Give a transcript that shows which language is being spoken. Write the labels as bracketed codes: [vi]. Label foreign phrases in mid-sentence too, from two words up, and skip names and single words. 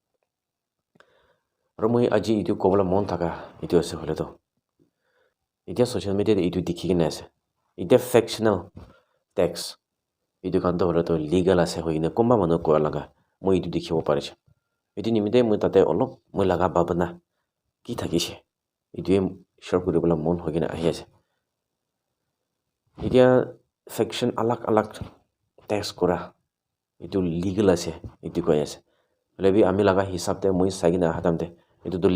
[nag] aru moi aji itu kobla mon thaka itu ase hole to itia [en] social media [nag] de itu dikhi gine ase itia [en] fictional text [nag] itu kan to hole to legal ase hoigine komba mano ko laga moi itu dikhibo parise itu nimite moi tate olop moi laga babana ki thakise itu share kuribala mon hoigine ahi ase itia fiction alag text kora itu legal ase itu koi ase lebi ami laga hisab te moi sagina hatam te itu to